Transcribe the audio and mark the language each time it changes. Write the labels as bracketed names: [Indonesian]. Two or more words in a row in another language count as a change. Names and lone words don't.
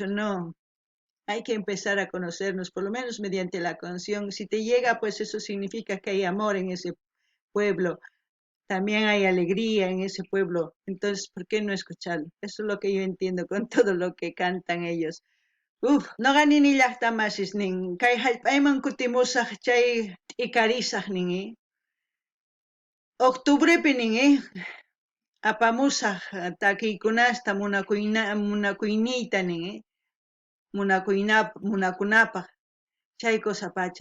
[Spanish] No, hay que empezar a conocernos, por lo menos mediante la canción. Si te llega, pues eso significa que hay amor en ese pueblo, también hay alegría en ese pueblo. Entonces, ¿por qué no escucharlo? Eso es lo que yo entiendo con todo lo que cantan ellos. [Quechua] Uf, no ganin ni llaqtamasis nin, kay hallp'ayman kutimusaq chay t'ikarisaq nin, octubrepi nin, apamusaq takiykunasta munakuyniyta nin, munakunapaq, chay cosa pacha.